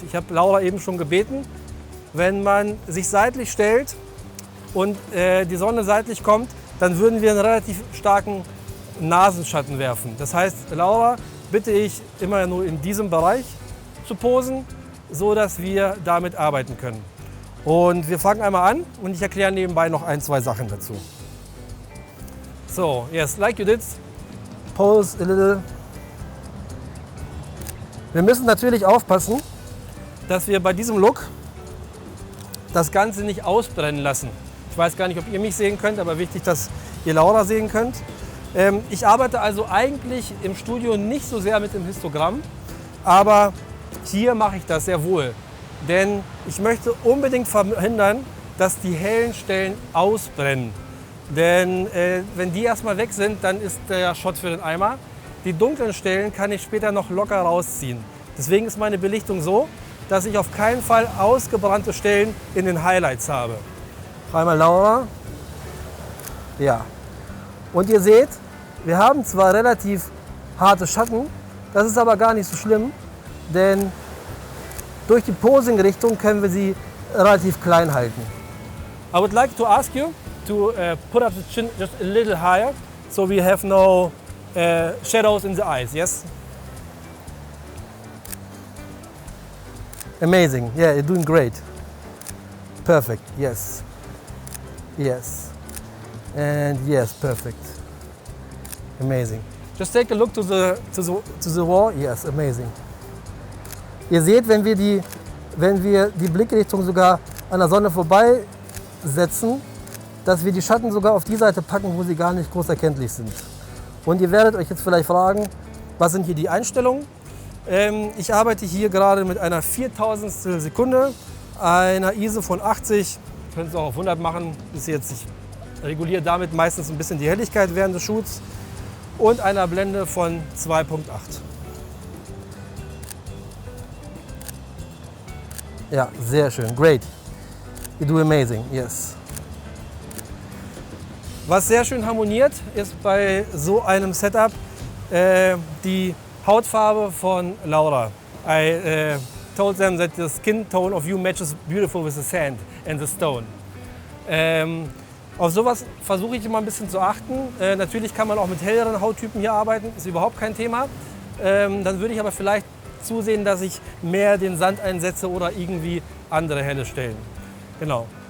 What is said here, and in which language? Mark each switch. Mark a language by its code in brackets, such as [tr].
[de] Ich habe Laura eben schon gebeten, wenn man sich seitlich stellt und die Sonne seitlich kommt, dann würden wir einen relativ starken Nasenschatten werfen. Das heißt, Laura bitte ich immer nur in diesem Bereich zu posen, so dass wir damit arbeiten können. Und wir fangen einmal an und ich erkläre nebenbei noch ein, zwei Sachen dazu. [en] So, yes, like you did, pose a little. [de] Wir müssen natürlich aufpassen, dass wir bei diesem Look das Ganze nicht ausbrennen lassen. Ich weiß gar nicht, ob ihr mich sehen könnt, aber wichtig, dass ihr Laura sehen könnt. Ich arbeite also eigentlich im Studio nicht so sehr mit dem Histogramm, aber hier mache ich das sehr wohl. Denn ich möchte unbedingt verhindern, dass die hellen Stellen ausbrennen. Denn wenn die erstmal weg sind, dann ist der Shot für den Eimer. Die dunklen Stellen kann ich später noch locker rausziehen. Deswegen ist meine Belichtung so, dass ich auf keinen Fall ausgebrannte Stellen in den Highlights habe. Einmal Laura. Ja. Und ihr seht, wir haben zwar relativ harte Schatten, das ist aber gar nicht so schlimm, denn durch die Posing-Richtung können wir sie relativ klein halten. [en] I would like to ask you to put up the chin just a little higher, so we have no shadows in the eyes, yes? Amazing, yeah, you're doing great. Perfect, yes. Yes. And yes, perfect. Amazing. Just take a look to the wall, yes, amazing. [de] Ihr seht, wenn wir die Blickrichtung sogar an der Sonne vorbei setzen, dass wir die Schatten sogar auf die Seite packen, wo sie gar nicht groß erkenntlich sind. Und ihr werdet euch jetzt vielleicht fragen, was sind hier die Einstellungen? Ich arbeite hier gerade mit einer 4000stel Sekunde, einer ISO von 80, könnt es auch auf 100 machen, bis jetzt, ich reguliere damit meistens ein bisschen die Helligkeit während des Shoots, und einer Blende von 2.8. Ja, sehr schön. [en] Great. You do amazing. Yes. [de] Was sehr schön harmoniert, ist bei so einem Setup die Hautfarbe von Laura. [en] I told them that the skin tone of you matches beautiful with the sand and the stone. [de] Auf sowas versuche ich immer ein bisschen zu achten. Natürlich kann man auch mit helleren Hauttypen hier arbeiten, ist überhaupt kein Thema. Dann würde ich aber vielleicht zusehen, dass ich mehr den Sand einsetze oder irgendwie andere helle Stellen. Genau.